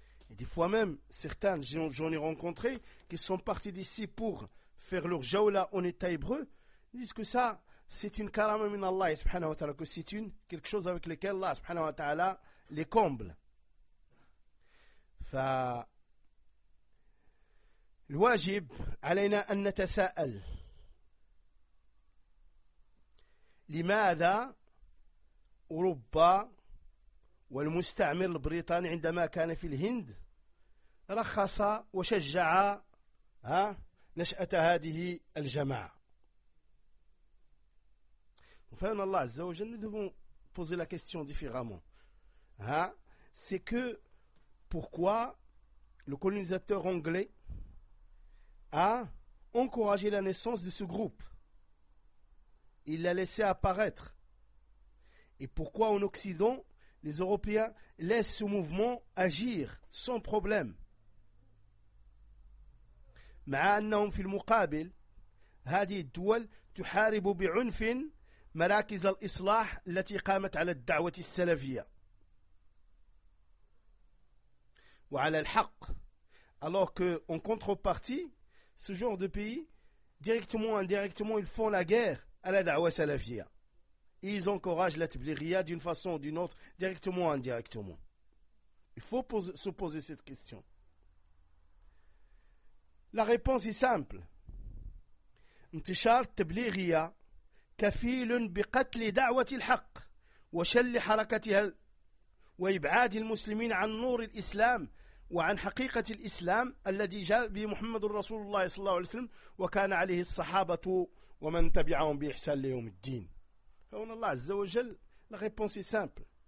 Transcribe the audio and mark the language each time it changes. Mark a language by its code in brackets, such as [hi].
[fr] Et des fois même, certains, j'en ai rencontré, qui sont partis d'ici pour faire leur jaoula en État hébreu, ils disent que ça, c'est une [ar] karama min Allah, subhanahu wa ta'ala, [fr] que c'est une quelque chose avec lequel Allah, subhanahu wa ta'ala, les comble. [ar] الواجب علينا أن نتساءل لماذا أوروبا والمستعمر البريطاني عندما كان في الهند رخص وشجع نشأة هذه الجماعة. وفعلنا الله عز وجل [fr] nous devons poser la question différemment. C'est que pourquoi le colonisateur anglais a encouragé la naissance de ce groupe. Il l'a laissé apparaître. Et pourquoi en Occident, les Européens laissent ce mouvement agir sans problème ? [ar] مع أنهم في المقابل هذه الدول تحارب بعنف مراكز الإصلاح التي قامت على الدعوة السلفية وعلى الحق. [fr] Alors que, en contrepartie, ce genre de pays, directement ou indirectement, ils font la guerre à la da'wa salafia. Ils encouragent la tabliriya d'une façon ou d'une autre, directement ou indirectement. Il faut se poser cette question. La réponse est simple. [ar] Intishar tabliriya kafilun biqatli da'wati al-haq wa shalli harakatiha wa ib'adi al-muslimin an nour al-islam وعن حقيقة الإسلام الذي جاء به محمد رسول الله صلى الله عليه وسلم وكان عليه الصحابة ومن تبعهم بإحسان ليوم الدين. فهنا الله عز وجل [fr] la réponse est simple.